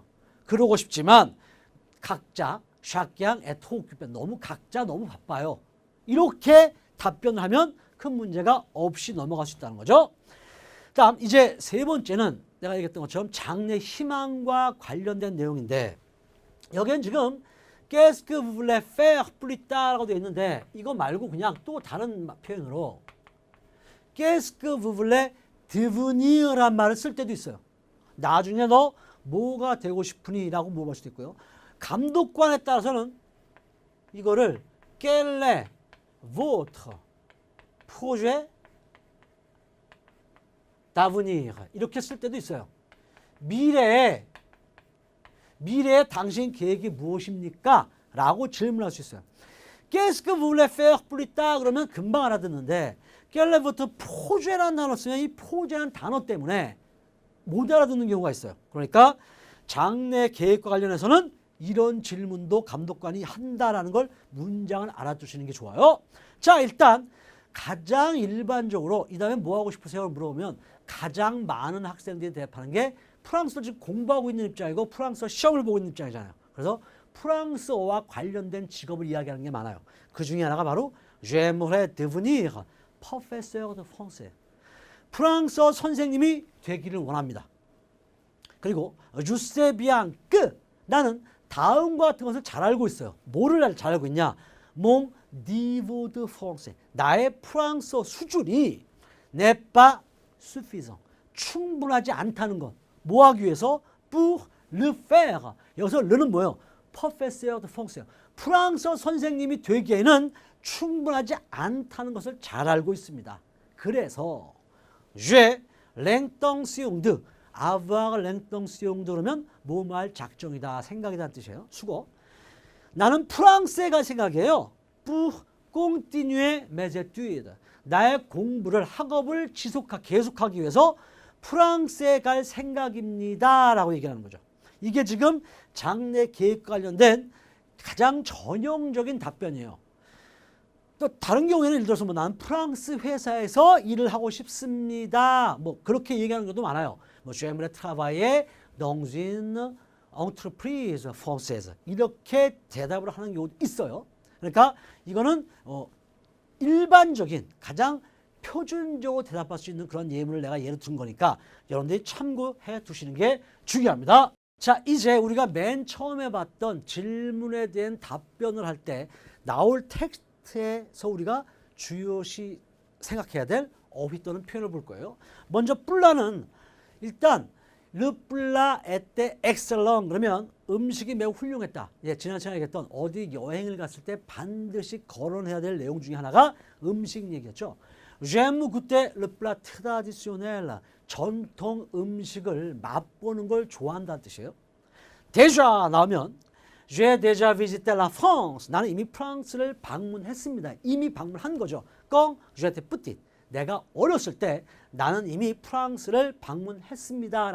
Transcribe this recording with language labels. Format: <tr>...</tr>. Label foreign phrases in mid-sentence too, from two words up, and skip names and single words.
<ko>그러고 싶지만 각자 샤키양 에토옥규배 너무 각자 너무 바빠요. 이렇게 답변을 하면 큰 문제가 없이 넘어갈 수 있다는 거죠. 다음 이제 세 번째는 내가 얘기했던 것처럼 장래 희망과 관련된 내용인데 여기는 지금</ko> <fr>Qu'est-ce que vous voulez faire plus tard</fr> <ko>라고 되어 있는데 이거 말고 그냥 또 다른 표현으로</ko> <fr>Qu'est-ce que vous voulez devenir</fr> <ko>란 말을 쓸 때도 있어요. 나중에 너 뭐가 되고 싶으니? 라고 물어볼 수도 있고요. 감독관에 따라서는 이거를</ko> <fr>Quel est votre projet d'avenir</fr> <ko>이렇게 쓸 때도 있어요. 미래에 당신 계획이 무엇입니까? 라고 질문할 수 있어요.</ko> <fr>Qu'est-ce que vous voulez faire plus tard?</fr> <ko>그러면 금방 알아듣는데</ko> <fr>Quel est votre projet</fr> <ko>라는 단어 쓰면 이 projet라는 단어 때문에 못 알아듣는 경우가 있어요. 그러니까 장래 계획과 관련해서는 이런 질문도 감독관이 한다라는 걸 문장을 알아두시는 게 좋아요. 자, 일단 가장 일반적으로 이 다음에 뭐 하고 싶으세요? 물어보면 가장 많은 학생들이 대답하는 게 프랑스어를 지금 공부하고 있는 입장이고 프랑스어 시험을 보고 있는 입장이잖아요. 그래서 프랑스어와 관련된 직업을 이야기하는 게 많아요. 그 중에 하나가 바로</ko> <fr>J'aimerais devenir professeur de français.</fr> <ko>프랑스어 선생님이 되기를 원합니다. 그리고</ko> <fr>Je sais bien que</fr> <ko>나는 다음과 같은 것을 잘 알고 있어요. 뭐를 잘 알고 있냐?</ko> <fr>Mon niveau de français.</fr> <ko>나의 프랑스어 수준이</ko> <fr>n'est pas suffisant.</fr> <ko>충분하지 않다는 것. 뭐 하기 위해서?</ko> <fr>Pour le faire.</fr> <ko>여기서 le는 뭐예요?</ko> <fr>Professeur de français.</fr> <ko>프랑스어 선생님이 되기에는 충분하지 않다는 것을 잘 알고 있습니다. 그래서</ko> <fr>J'ai l'intention de avoir l'intention de</fr> <ko>그러면 뭐할 작정이다, 생각이다 뜻이에요. 수고. 나는 프랑스에 갈 생각이에요.</ko> <fr>Pour continuer mes études.</fr> <ko>나의 공부를 학업을 계속하기 위해서 프랑스에 갈 생각입니다. 라고 얘기하는 거죠. 이게 지금 장래 계획과 관련된 가장 전형적인 답변이에요. 또 다른 경우에는 예를 들어서 나는 프랑스 회사에서 일을 하고 싶습니다. 뭐 그렇게 얘기하는 것도 많아요.</ko> <fr>뭐 J'aimerais travailler dans une entreprise française.</fr> <ko>이렇게 대답을 하는 경우도 있어요. 그러니까 이거는 일반적인 가장 표준적으로 대답할 수 있는 그런 예문을 내가 예를 든 거니까 여러분들이 참고해 두시는 게 중요합니다. 자, 이제 우리가 맨 처음에 봤던 질문에 대한 답변을 할 때 나올 텍스트에서 우리가 주요시 생각해야 될 어휘 또는 표현을 볼 거예요. 먼저 뿔라는 일단</ko> <fr>le plat était excellent</fr> <ko>그러면 음식이 매우 훌륭했다. 예, 지난 시간에 얘기했던 어디 여행을 갔을 때 반드시 거론해야 될 내용 중에 하나가 음식 얘기였죠.</ko> <fr>J'aime goûter le plat traditionnel.</fr> <ko>전통 음식을 맛보는 걸 좋아한다는 뜻이에요.</ko> <fr>déjà 나오면 J'ai déjà visité la France.</fr> <ko>나는 이미 프랑스를 방문했습니다. 이미 방문한 거죠.</ko> <fr>Quand j'étais petit.</fr> <ko>내가 어렸을 때 나는 이미 프랑스를 방문했습니다.</ko>